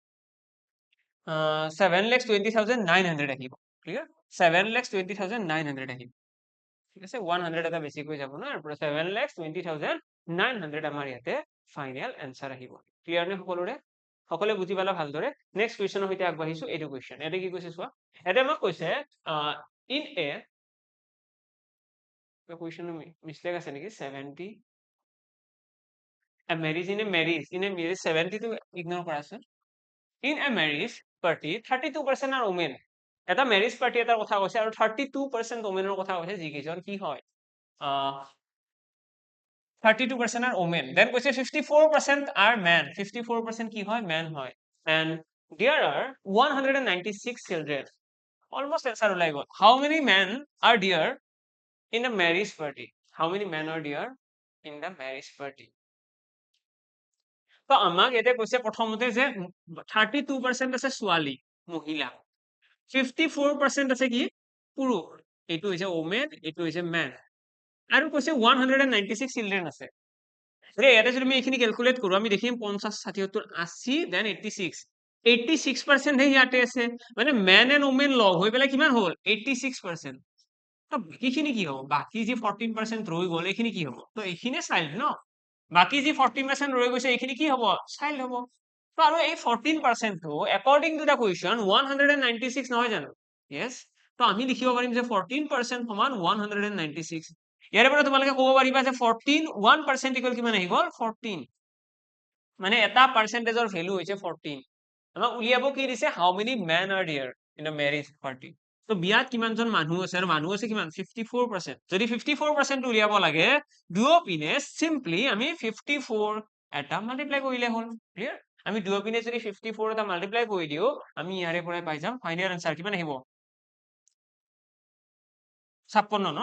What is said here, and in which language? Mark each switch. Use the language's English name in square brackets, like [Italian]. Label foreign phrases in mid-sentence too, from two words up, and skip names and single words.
[Assamese] 7,20,900 আহিব ক্লিয়াৰ 7,20,900 আহিব ঠিক আছে 100 এটা বেছিকৈ যাব না আৰু 7,20,900 আমাৰ ইয়াতে [English] final answer [Assamese] আহিব ক্লিয়াৰ নে সকলোৰে বুজি পালা ভালদৰে নেক্সট কুৱেশ্যনৰ সৈতে আগবাঢ়িছো এইটো কুৱেশ্যন ইয়াতে কি কৈছে চোৱা ইয়াতে আমাক কৈছে [English] in a [Assamese] কুৱেশ্যনৰ মিষ্টেক আছে নেকি 70 [English] a marriage in a marriage [Assamese] 70 টো ইগনোৰ কৰাচোন [English] in a marriage party 32% are women [Assamese] এটা [English] marriage party [Assamese] এটাৰ কথা কৈছে আৰু 32% womenৰ কথা কৈছে যিকেইজন কি হয় [English] 32% are women then [Assamese] কৈছে [English] 54% are men [Assamese] 54% কি হয় men হয় [English] and there are 196 children almost answer [Assamese] ওলাই গ'ল [English] how many men are there in the marriage party how many men are there in the marriage party [Assamese] তো আমাক ইয়াতে কৈছে প্ৰথমতে যে 32% আছে ছোৱালী মহিলা 54% আছে কি পুৰুষ এইটো হৈছে ওমেন এইটো হৈছে মেন আৰু কৈছে 196 চিলড্ৰেন আছে ইয়াতে যদি আমি এইখিনি ক্যালকুলেট কৰো আমি দেখিম 50 60 70 80 দেন 86 86% হে ইয়াতে আছে মানে [English] men and women [Assamese] লগ হৈ পেলাই কিমান হ'ল 86% তো বাকীখিনি কি হ'ব বাকী যি 14% ৰৈ গ'ল এইখিনি কি হ'ব তো এইখিনিয়ে চাইল্ড ন বাকী যি 14% ৰৈ গৈছে এইখিনি কি হ'ব চাইল্ড হ'ব তো আৰু এই 14% টো [English] according to the question [Assamese] 196 নহয় জানো? Yes. তো আমি লিখিব পাৰিম যে 14% সমান 196. ইয়াৰে পৰা তোমালোকে ক'ব পাৰিবা যে 1% equal কিমান আহি গ'ল? 14. মানে এটা পাৰ্চেন্টেজৰ ভেলু হৈছে 14. আমাক উলিয়াব কি দিছে? [English] How many men are there in a marriage party? [Assamese] তো বিয়াত কিমানজন মানুহ আছে আৰু মানুহ আছে কিমান? 54%. যদি 54% উলিয়াব লাগে দুয়োপিনে চিম্পলি আমি 54 এটা মাল্টিপ্লাই কৰিলে হ'ল। ক্লিয়াৰ? আমি দুয়োপিনে যদি 54 এটা মাল্টিপ্লাই কৰি দিওঁ আমি ইয়াৰে পৰাই পাই যাম [English] final answer [Assamese] কিমান আহিব? 56 ন?